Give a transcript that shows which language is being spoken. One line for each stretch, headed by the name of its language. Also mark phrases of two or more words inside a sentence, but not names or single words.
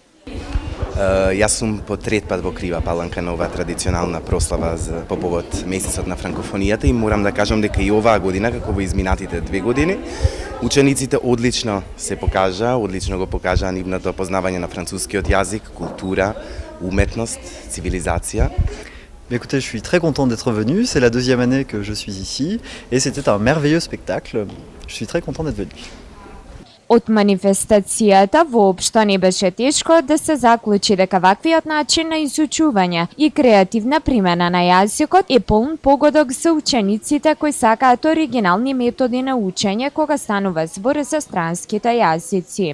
Macedonian: Јас сум по трет пат во Крива Паланка на оваа традиционална прослава по повод месецот на франкофонијата и морам да кажам дека и оваа година, како во изминатите 2 години, учениците одлично се покажаа, одлично го покажаа нивното познавање на францускиот јазик, култура, уметност, цивилизација.
French: Écoutez, je suis très content d'être venu, c'est la 2e année que je suis ici et c'était un merveilleux spectacle. Je suis très content d'être venu.
Macedonian: Од манифестацијата воопшто не беше тешко да се заклучи дека ваквиот начин на изучување и креативна примена на јазикот е полн погодок за учениците кои сакаат оригинални методи на учење кога станува збор за странските јазици.